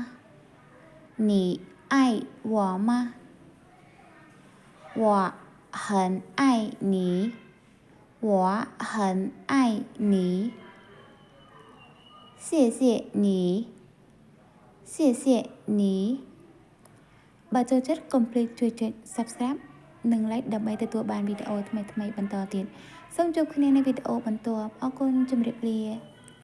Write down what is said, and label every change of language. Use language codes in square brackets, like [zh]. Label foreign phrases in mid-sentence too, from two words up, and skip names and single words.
[zh] 你爱我吗？我很爱你。我很爱你。谢谢你。谢谢你 [km] បើចូលចិត្តកុំភ្លេចជួយចុច Subscribe និង Like ដើម្បីទទួលបានវីដេអូថ្មីៗបន្តទៀតសូមជួបគ្នានៅវីដេអូបន្ទាប់អរគុណជម្រាបលា